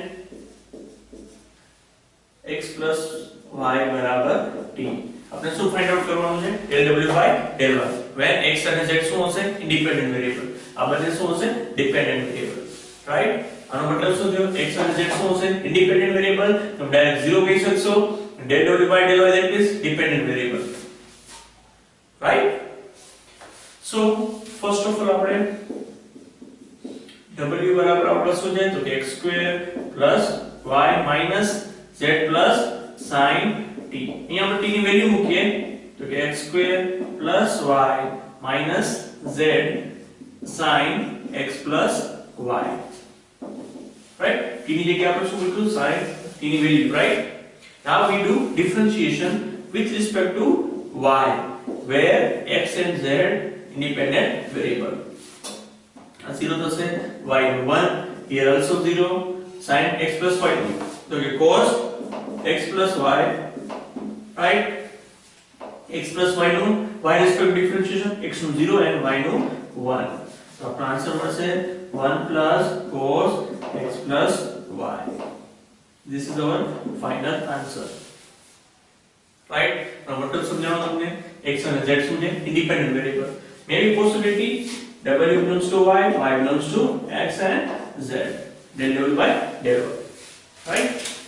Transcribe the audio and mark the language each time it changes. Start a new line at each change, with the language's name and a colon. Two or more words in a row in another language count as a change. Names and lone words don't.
English: And x y બરાબર t.
Gujarati: આપણે શું
English: find out
Gujarati: કરવાનું છે?
English: del w by del y.
Gujarati: when x અને z શું હશે?
English: independent variable.
Gujarati: આ બંને શું હશે?
English: dependent variable.
Gujarati: રાઈટ? આનો મતલબ શું થયો? x અને z શું હશે?
English: independent variable.
Gujarati: તમે ડાયરેક્ટ 0 કહી શકશો.
English: del w by del y that is dependent variable. Right? So first of all
Gujarati: આપણે w બરાબર આપણે શું છે? તો કે
English: x square plus y minus z plus sin t.
Gujarati: અહીંયા આપણે t ની વેલ્યુ મૂકીએ તો કે
English: x square plus y minus z sin x plus y. Right?
Gujarati: t ની જગ્યાએ આપણે શું મૂક્યું? sin t ની વેલ્યુ.
English: Right? Now we do differentiation with respect to y, where x and z independent variable.
Gujarati: 0 થશે, y નું 1,
English: here also 0, sin x plus y.
Gujarati: તો કે
English: cos x plus y, right? x plus y નું y respect differentiation, x નું 0 and y નું 1.
Gujarati: તો આપણો આન્સર મળશે
English: 1 plus cos x plus y. This is our final answer. Right? Now
Hindi: मतलब समझाओ तुमने
English: x and z
Gujarati: શું છે?
English: Independent variable. Maybe possibility w belongs to y belongs to x and z. Del w by del y. Right?